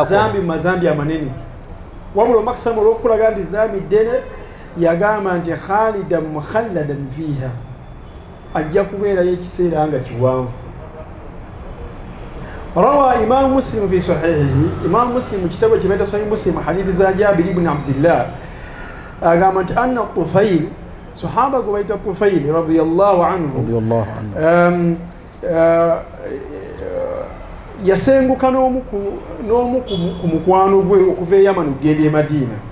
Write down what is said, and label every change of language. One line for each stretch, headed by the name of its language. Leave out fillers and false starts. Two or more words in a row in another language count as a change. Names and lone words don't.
Ganda: zambi mu mazambi amanene wabula omakisamo olw'okulaga nti zambi ddene yagamba nti
Arabic: خالدا مخلدا فيها
Ganda: ajja kubeerayo ekiseera nga kiwanvu.
Arabic: روى إمام مسلم في صحيحه
Ganda: Imam Muslim kitabo kibaita sahih Muslim hadithi za Jabir ibn Abdillah agamba nti anna Tufail sahaba gwe bayita Tufail
Arabic: رضي الله عنه
Ganda: yasenguka n'omu ku mukwano gwe okuva e Yaman okugenda e Madina.